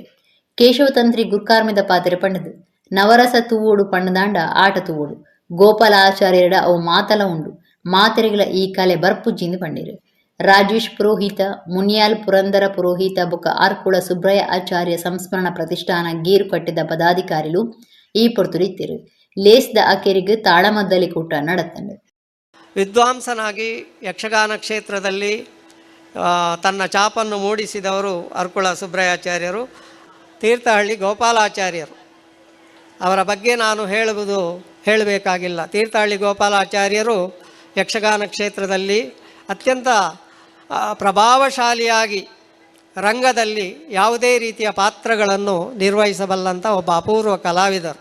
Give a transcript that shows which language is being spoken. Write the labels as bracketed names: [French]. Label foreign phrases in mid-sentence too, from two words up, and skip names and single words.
[Tulu] ಕೇಶವತಂತ್ರಿ ಗುರುಕಾರ್ಮೆದ ಪಾತಿರ ಪಂಡದು ನವರಸ ತೂವೋಡು ಪಂಡದಾಂಡ ಆಟ ತೂವೋಡು ಗೋಪಾಲ ಆಚಾರ್ಯರ ಅವು ಮಾತಲ ಉಂಡು ಮಾತೆರೆಗಳ ಈ ಕಲೆ ಬರ್ಪುಜ್ಜಿಂದು ಪಂಡೇರು. ರಾಜೇಶ್ ಪುರೋಹಿತ, ಮುನಿಯಾಲ್ ಪುರಂದರ ಪುರೋಹಿತ ಬೊಕ್ಕ ಅರ್ಕುಳ ಸುಬ್ರಾಯ ಆಚಾರ್ಯ ಸಂಸ್ಮರಣ ಪ್ರತಿಷ್ಠಾನ ಗೀರು ಕಟ್ಟಿದ ಪದಾಧಿಕಾರಿಗಳು ಈ ಪೊರ್ತುರಿತ್ತಿರು. ಲೇಸ್ದ ಅಕೆರಿಗೆ ತಾಳಮದ್ದಲಿ ಕೂಟ ನಡೆತಂಡು. [Kannada] ವಿದ್ವಾಂಸನಾಗಿ ಯಕ್ಷಗಾನ ಕ್ಷೇತ್ರದಲ್ಲಿ ತನ್ನ ಛಾಪನ್ನು ಮೂಡಿಸಿದವರು ಅರ್ಕುಳ ಸುಬ್ರಾಯಾಚಾರ್ಯರು, ತೀರ್ಥಹಳ್ಳಿ ಗೋಪಾಲಾಚಾರ್ಯರು. ಅವರ ಬಗ್ಗೆ ನಾನು ಹೇಳಬೇಕಾಗಿಲ್ಲ. ತೀರ್ಥಹಳ್ಳಿ ಗೋಪಾಲಾಚಾರ್ಯರು ಯಕ್ಷಗಾನ ಕ್ಷೇತ್ರದಲ್ಲಿ ಅತ್ಯಂತ ಪ್ರಭಾವಶಾಲಿಯಾಗಿ ರಂಗದಲ್ಲಿ ಯಾವುದೇ ರೀತಿಯ ಪಾತ್ರಗಳನ್ನು ನಿರ್ವಹಿಸಬಲ್ಲಂಥ ಒಬ್ಬ ಅಪೂರ್ವ ಕಲಾವಿದರು.